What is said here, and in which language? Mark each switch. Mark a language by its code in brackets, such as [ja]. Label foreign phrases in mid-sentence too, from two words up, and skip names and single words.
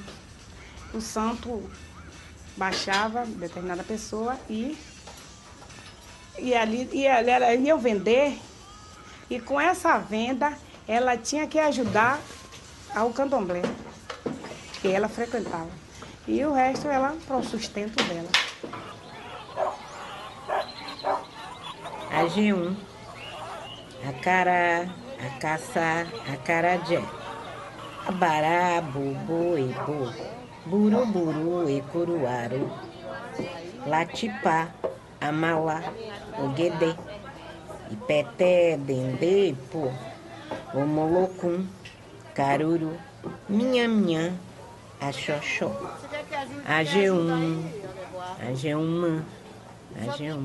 [pt] O santo baixava determinada pessoa e ela ia vender, e com essa venda ela tinha que ajudar ao candomblé que ela frequentava. E o resto ela para o sustento dela. Agium, acará, acaçá, acarajé, abará, bubu, ebu, buruburu, ecuruaru, latipá, amalá, oguedê, ipeté, dendê, pô, omolocum, caruru, minha, axoxó, ageum, ageumã, ageum.